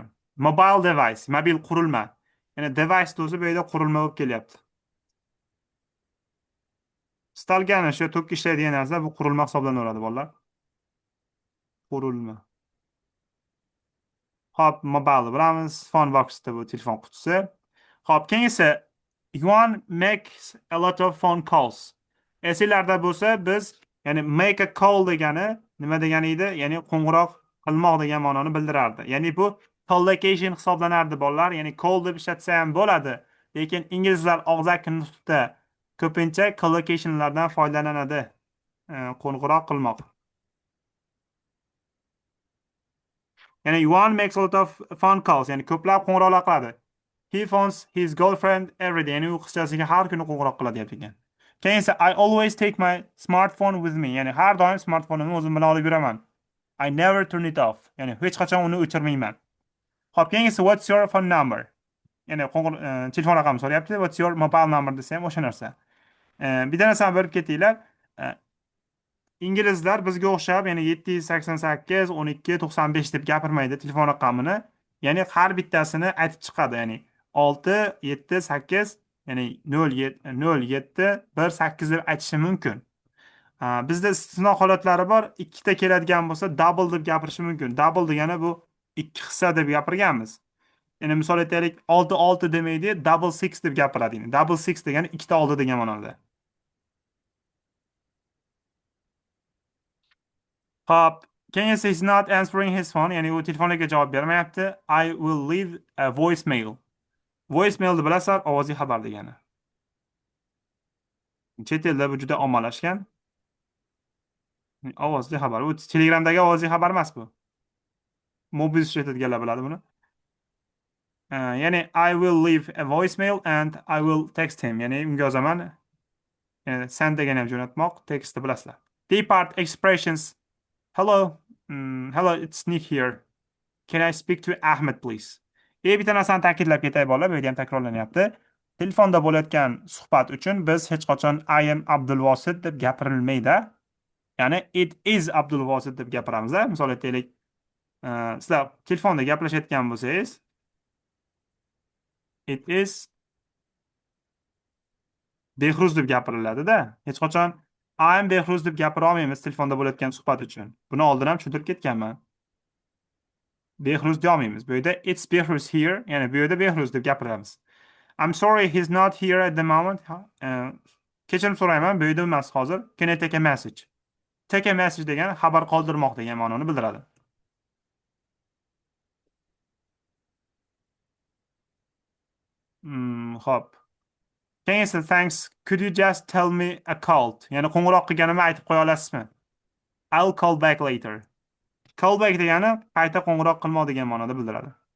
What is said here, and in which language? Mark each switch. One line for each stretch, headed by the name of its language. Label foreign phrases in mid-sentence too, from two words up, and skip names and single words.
English: Mobile device,
Uzbek: mobil qurilma. Ya'ni device o'zi bu yerda qurilma bo'lib kelyapti. Istalgan o'sha to'kka ishlaydigan narsa bu qurilma hisoblanaveradi bolalar. Qurilma. Hop, mobile bilamiz. Phone box bu telefon qutisi. Hop, keyingisi
English: Yuan makes a lot of phone calls.
Uzbek: Esinglarda bo'lsa biz ya'ni
English: make a call
Uzbek: degani nima degani edi? Ya'ni qo'ng'iroq qilmoq degan ma'noni bildirardi. Ya'ni bu collocation hisoblanardi bolalar. Ya'ni call deb ishlatsa ham bo'ladi. Lekin inglizlar og'zaki nutqda ko'pincha collocationlardan foydalanadi. Qo'ng'iroq qilmoq.
English: Ya'ni Yuan makes a lot of phone calls.
Uzbek: Ya'ni ko'plab qo'ng'iroqlar qiladi.
English: He phones his girlfriend every day.
Uzbek: Ya'ni u qizchasiga har kuni qo'ng'iroq qiladi deyapti ekan. Keyin esa
English: I always take my smartphone with me.
Uzbek: Ya'ni har doim smartfonimni o'zim bilan olib yuraman.
English: I never turn it off.
Uzbek: Ya'ni hech qachon uni o'chirmayman. Xo'p, keyin esa
English: what's your phone number?
Uzbek: Ya'ni telefon raqamini so'rayapti.
English: What's your mobile number
Uzbek: desa ham o'sha narsa. Bitta narsani bilib ketinglar. E, Inglizlar bizga o'xshab, ya'ni 788, 12, 95 deb gapirmaydi telefon raqamini. Ya'ni har bittasini aytib chiqadi. Ya'ni 6, 7, 8, ya'ni 07, 07, 1, 8 deb aytishi mumkin. Bizda istisno holatlari bor. Ikkita keladigan bo'lsa, double deb gapirishi mumkin. Double degani bu ikki hissa deb gapirganmiz. Ya'ni misol aytaylik, 6, 6 demaydi,
English: double six
Uzbek: deb gapiradi.
English: Double six
Uzbek: degani ikkita oldi degan ma'noda. Hop. Keyin esa
English: he's not answering his phone,
Uzbek: ya'ni u telefoniga javob bermayapti.
English: I will leave a voicemail.
Uzbek: Voicemailni bilasizlar, ovozli xabar degani. Chet elda bu juda ommalashgan. Ovozli xabar. U Telegramdagi ovozli xabar emas bu. Mobil ishlatadiganlar biladi buni.
English: Ya'ni I will leave a voicemail and I will text him.
Uzbek: Ya'ni unga yozaman. Send degani ham jo'natmoq, tekstni bilasizlar.
English: Depart expressions. Hello. Hello, it's Nick here. Can I speak to Ahmed, please?
Uzbek: Bitta narsani ta'kidlab ketay bolalar, bu yerda ham takrorlanyapti. Telefonda bo'layotgan suhbat uchun biz hech qachon
English: I am Abdulvosit
Uzbek: deb gapirilmaydi. Ya'ni
English: it is Abdulvosit
Uzbek: deb gapiramiz. Misol aytaylik, sizlar telefonda gaplashayotgan bo'lsangiz,
English: it is Behruz
Uzbek: deb gapiriladi-da. Hech qachon
English: I am Behruz
Uzbek: deb gapira olmaymiz telefonda bo'layotgan suhbat uchun. Buni oldin ham tushuntirib ketganman. Behruz deolmaymiz. Bu yerda
English: it's Behruz here,
Uzbek: ya'ni bu yerda Behruz deb gapiramiz.
English: I'm sorry he's not here at the moment.
Uzbek: Kechirim so'rayman, bu yerda emas hozir.
English: Can I take a message?
Uzbek: Take a message degani xabar qoldirmoq degan ma'noni bildiradi. Xo'p. Keyin esa thanks.
English: Could you just tell me a call?
Uzbek: Ya'ni qo'ng'iroq qilganimni aytib qo'ya olasizmi?
English: I'll call back later. Call back
Uzbek: degani qayta qo'ng'iroq qilmoq degan ma'noda bildiradi.